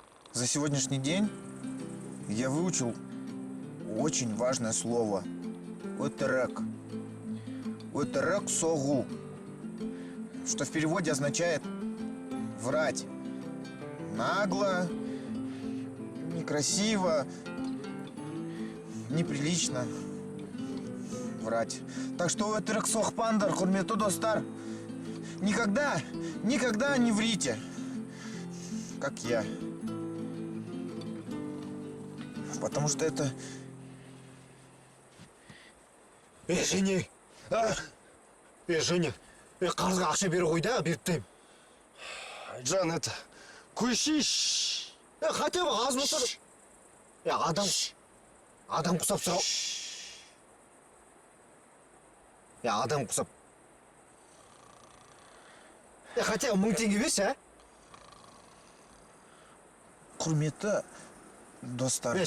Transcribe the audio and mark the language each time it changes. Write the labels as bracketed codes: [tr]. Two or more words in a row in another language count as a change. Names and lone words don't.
[ru] За сегодняшний день я выучил очень важное слово. [kk] Өтірік. Өтірік соғу. [ru] Что в переводе означает врать. Нагло, некрасиво, неприлично врать. Так что [kk] өтірік соқпаңдар, құрметті достар. [ru] Никогда не врите, как я. Потому что это... Женя, Женя, [kk] қарызға ақша бері қой да, беріп тайым. Жан, [ru] это... Көшиш! Хотя бы [kk] аз болса да. Адам құсап сұрау. Адам құсап. [ru] Хотя бы [kk] 1000 теңге берші, а? Құрметті достар.